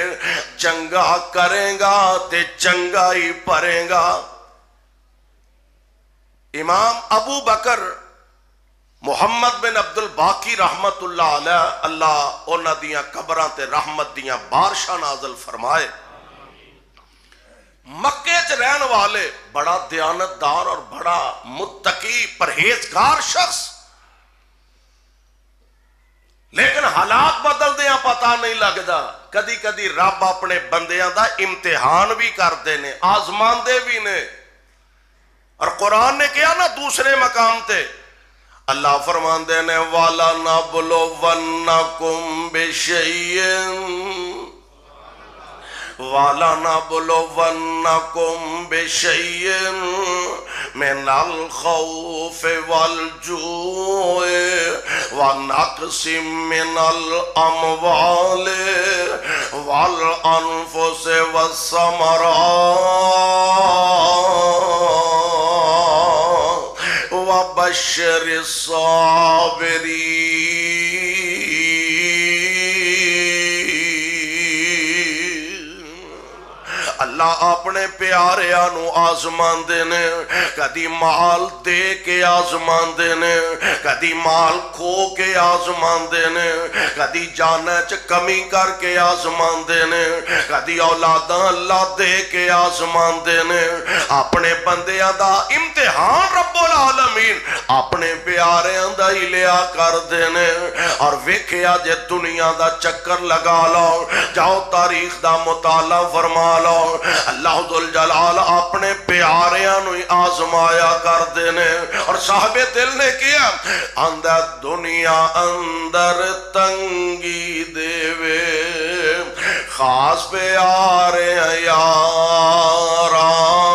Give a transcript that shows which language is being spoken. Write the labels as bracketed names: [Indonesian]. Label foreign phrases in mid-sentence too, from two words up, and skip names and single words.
[Punjabi] چنگا کریں گا تے چنگا ہی پریں گا. امام ابو بکر محمد بن عبد الباقی [Arabic] رحمت اللہ علیہ [Punjabi] اللہ انہاں دیاں قبراں تے رحمت دیاں بارشاں نازل فرمائے. مکے چ رہن والے بڑا دیانتدار اور بڑا متقی پرہیزگار شخص لیکن حالات بدل دیاں پتہ نہیں لگدا. کدی کدی رب اپنے بندیاں دا امتحان بھی کردے نے آزمان دے بھی نے. اور قرآن نے کیا نا دوسرے مقام تے اللہ فرماندے نے [Arabic] والا نبلونکم بشیء والا نبلونکم بشیء من الخوف والجوع ونقص من الاموال والانفس والثمرات وبشر الصابرین. [Punjabi] اللہ اپنے پیاریاں نو آزمان دینے کدی مال دے کے آزمان دینے کدی مال کھو کے آزمان دینے کدی جانے چ کمی کر کے آزمان دینے کدی اولاداں اللہ دے کے آزمان دینے. اپنے بندیاں دا امتحان [Arabic] رب العالمین [Punjabi] اپنے پیاریاں دا ہی لیا کر دینے. اور ویکھیا جے دنیا دا چکر لگا لو جاؤ تاریخ دا مطالعہ فرما لو اللہ ذل جلال اپنے پیاریاں نو آزمایا کر دینے اور صاحب دل نے کیا اندر دنیا اندر تنگی دے وے خاص پیارے یاراں